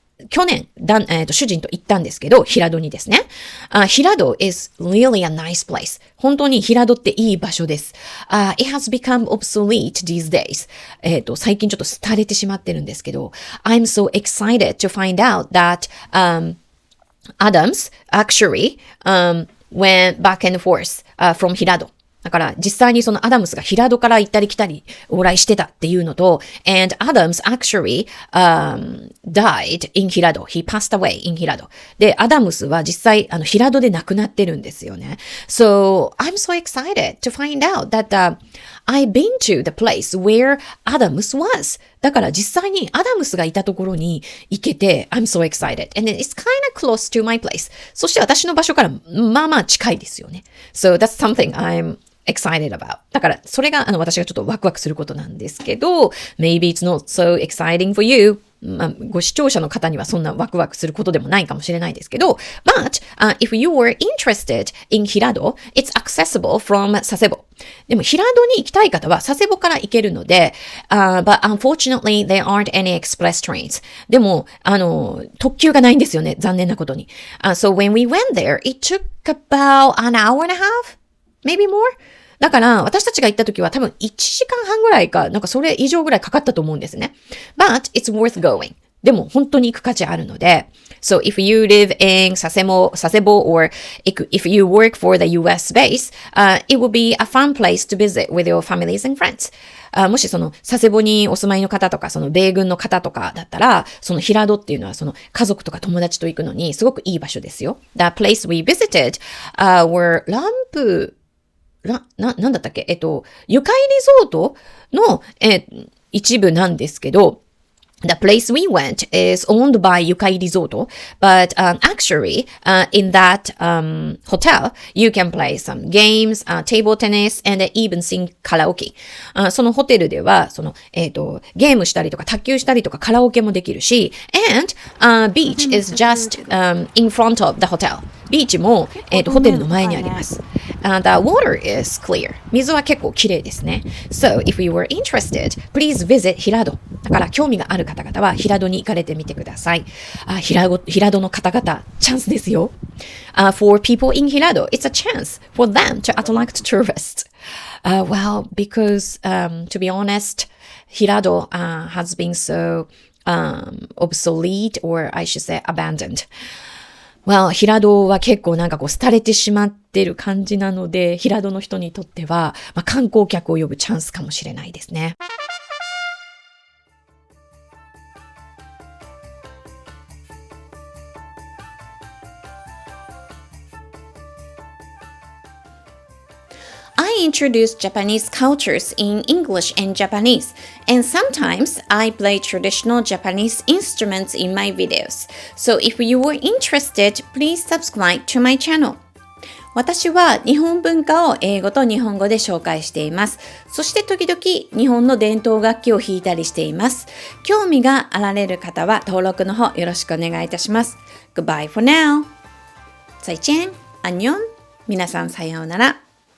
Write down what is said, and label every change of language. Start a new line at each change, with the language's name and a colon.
Japanese: 去年、主人と行ったんですけど、平戸にですね。
English: 平戸 is really a nice place.
Japanese: 本当に平戸っていい場所です。
English: It has become obsolete these days.
Japanese: 最近ちょっと廃れてしまってるんですけど、
English: I'm so excited to find out that, Adams actually,went back and forth, from 平戸。
Japanese: だから実際にそのアダムスが平戸から行ったり来たり往来してたっていうのと、
English: and Adams actually, died in
Japanese: 平戸。
English: He passed away in 平戸。
Japanese: で、アダムスは実際平戸で亡くなってるんですよね。
English: So, I'm so excited to find out that、I've been to the place where Adams was.
Japanese: だから実際にアダムスがいたところに行けて、
English: I'm so excited. And then it's kind of close to my place.
Japanese: そして私の場所からまあまあ近いですよね。
English: So that's something I'm excited about.
Japanese: だからそれが私がちょっとワクワクすることなんですけど、
English: maybe it's not so exciting for you.
Japanese: まあ、ご視聴者の方にはそんなワクワクすることでもないかもしれないですけど、
English: but、if you were interested in 平戸, it's accessible from 佐世保。
Japanese: でも平戸に行きたい方は佐世保から行けるので、
English: but unfortunately there aren't any express trains.
Japanese: でも、特急がないんですよね。残念なことに。
English: So when we went there, it took about an hour and a half, maybe more?
Japanese: だから、私たちが行った時は多分1時間半ぐらいか、なんかそれ以上ぐらいかかったと思うんですね。
English: But it's worth going.
Japanese: でも本当に行く価値あるので。
English: So if you live in 佐世保 or if you work for the US base,、it will be a fun place to visit with your families and friends.
Japanese: もしその佐世保にお住まいの方とか、その米軍の方とかだったら、その平戸っていうのはその家族とか友達と行くのにすごくいい場所ですよ。
English: The place we visited、were
Japanese: ランプなんだったっけゆかいリゾートの、一部なんですけど、
English: The place we went is owned by Yukai Resort, but actually, in that hotel, you can play some games, table tennis, and even sing karaoke.
Japanese: そのホテルでは、ゲームしたりとか、卓球したりとか、カラオケもできるし、
English: and beach is just in front of the hotel.
Japanese: ビーチも、ホテルの前にあります。
English: The water is clear.
Japanese: 水は結構綺麗ですね。
English: So, if you were interested, please visit 平戸。
Japanese: だから興味がある方々は平戸に行かれてみてください。平戸の方々、チャンスですよ。
English: For people in 平戸, it's a chance for them to attract tourists. Well, because, to be honest, 平戸、has been so, obsolete, or I should say abandoned.Well,
Japanese: 平戸は結構なんか廃れてしまってる感じなので、平戸の人にとっては、観光客を呼ぶチャンスかもしれないですね。
English: I introduce Japanese cultures in English and Japanese, and sometimes I play traditional Japanese instruments in my videos. So if you were interested, please subscribe to my channel.
Japanese: 私は日本文化を英語と日本語で紹介しています。そして時々日本の伝統楽器を弾いたりしています。興味があられる方は登録の方よろしくお願いいたします。
English: Goodbye for now.
Chinese: 再见。
Japanese: アンニョン。皆さんさようなら。